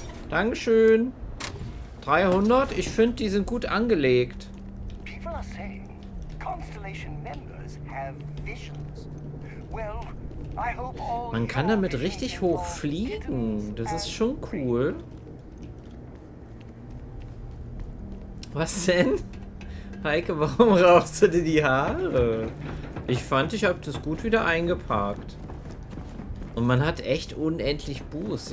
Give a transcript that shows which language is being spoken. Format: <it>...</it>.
<de>Dankeschön. 300. Ich finde, die sind gut angelegt.</de> <en>People are saying Constellation members have visions. Well, I hope all</en> <de>Man kann damit richtig hoch fliegen. Das ist schon cool. Was denn? Heike, warum rauchst du dir die Haare? Ich fand, ich habe das gut wieder eingeparkt. Und man hat echt unendlich Boost.</de>